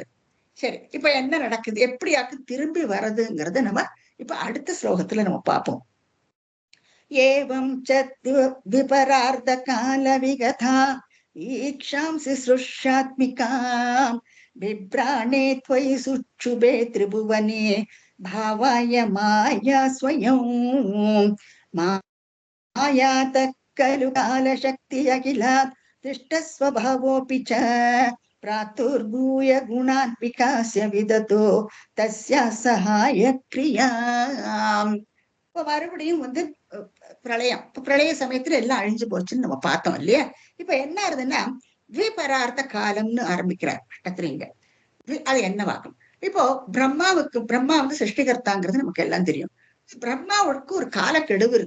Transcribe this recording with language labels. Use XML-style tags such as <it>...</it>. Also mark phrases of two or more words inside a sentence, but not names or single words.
<ta>சரி, இப்ப என்ன நடக்குது, எப்படியாக்கு திரும்பி வர்றதுங்கிறத நம்ம இப்ப அடுத்த ஸ்லோகத்துல நம்ம பார்ப்போம்.</ta> <sa>एवं विपरार्थ काल विकता ईक्षांसि सुष्यात्मिकां विप्राणे त्वयि सुच्छुभे त्रिभुवने भावाय माया स्वयं मायातः खलु कालशक्ति अखिलात् दृष्टस्वभावोऽपि च प्रातुर्भूय गुणान् विकास्य विदतो तस्याः सहायक्रियाम्.</sa> <ta>இப்ப மறுபடியும் பிரளயம், பிரளய சமயத்துல எல்லாம் அழிஞ்சு போச்சுன்னு நம்ம பார்த்தோம் இல்லையா? இப்ப என்ன ஆகுதுன்னா த்விபரார்த்த காலம்னு ஆரம்பிக்கிறார் கட்டத்திரிங்க. அது என்னவாகும்? இப்போ பிரம்மா சிருஷ்டிகர்த்தாங்கிறது நமக்கு எல்லாம் தெரியும். பிரம்மாவுக்கு ஒரு காலக்கெடுவு இருக்கு.</ta>